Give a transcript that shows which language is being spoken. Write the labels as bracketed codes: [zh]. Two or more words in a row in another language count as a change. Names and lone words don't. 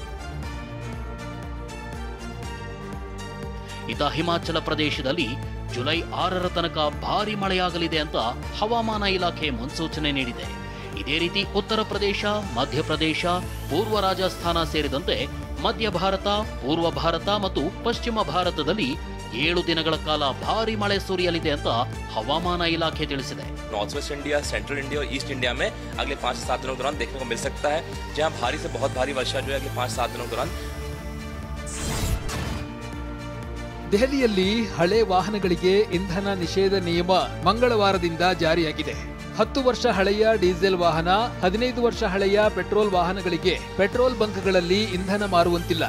[kn] ಇತ್ತ ಹಿಮಾಚಲ ಪ್ರದೇಶದಲ್ಲಿ ಜುಲೈ 6ರ ತನಕ ಭಾರೀ ಮಳೆಯಾಗಲಿದೆ ಅಂತ ಹವಾಮಾನ ಇಲಾಖೆ ಮುನ್ಸೂಚನೆ ನೀಡಿದೆ. ಇದೇ ರೀತಿ ಉತ್ತರ ಪ್ರದೇಶ, ಮಧ್ಯಪ್ರದೇಶ, ಪೂರ್ವ ರಾಜಸ್ಥಾನ ಸೇರಿದಂತೆ ಮಧ್ಯ ಭಾರತ, ಪೂರ್ವ ಭಾರತ ಮತ್ತು ಪಶ್ಚಿಮ ಭಾರತದಲ್ಲಿ 7 ದಿನಗಳ ಕಾಲ ಭಾರೀ ಮಳೆ ಸುರಿಯಲಿದೆ ಅಂತ ಹವಾಮಾನ ಇಲಾಖೆ ತಿಳಿಸಿದೆ. [en] North West India, Central India [hi] और [en] East India [hi] में अगले 5 से 7 दिनों के दौरान देखने को मिल सकता है, जहां भारी से बहुत भारी वर्षा जो है अगले 5 से 7 दिनों के दौरान. [kn] ದೆಹಲಿಯಲ್ಲಿ ಹಳೆ ವಾಹನಗಳಿಗೆ ಇಂಧನ ನಿಷೇಧ ನಿಯಮ ಮಂಗಳವಾರದಿಂದ ಜಾರಿಯಾಗಿದೆ. 10 ವರ್ಷ ಹಳೆಯ ಡೀಸೆಲ್ ವಾಹನ, 15 ವರ್ಷ ಹಳೆಯ ಪೆಟ್ರೋಲ್ ವಾಹನಗಳಿಗೆ ಪೆಟ್ರೋಲ್ ಬಂಕ್ಗಳಲ್ಲಿ ಇಂಧನ ಮಾರುವಂತಿಲ್ಲ.